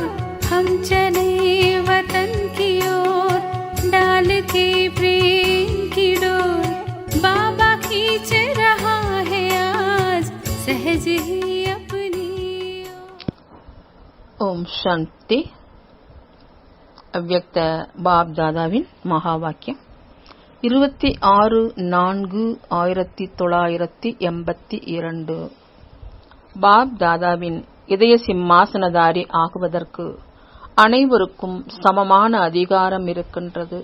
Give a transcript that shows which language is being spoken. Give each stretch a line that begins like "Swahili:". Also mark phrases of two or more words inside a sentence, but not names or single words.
Hindi: हम चले वतन की ओर डाल के प्रेम की डोर। बाबा खींच रहा है आज सहज ही अपनी
Tamil: ஓம் சாந்தி. அவ்யக்த பாப் தாதாவின் மகா வாக்கியம் 26/4/1982. பாப் தாதாவின் இதய சிம்மாசனதாரி ஆகுவதற்கு அனைவருக்கும் சமமான அதிகாரம் இருக்கின்றது.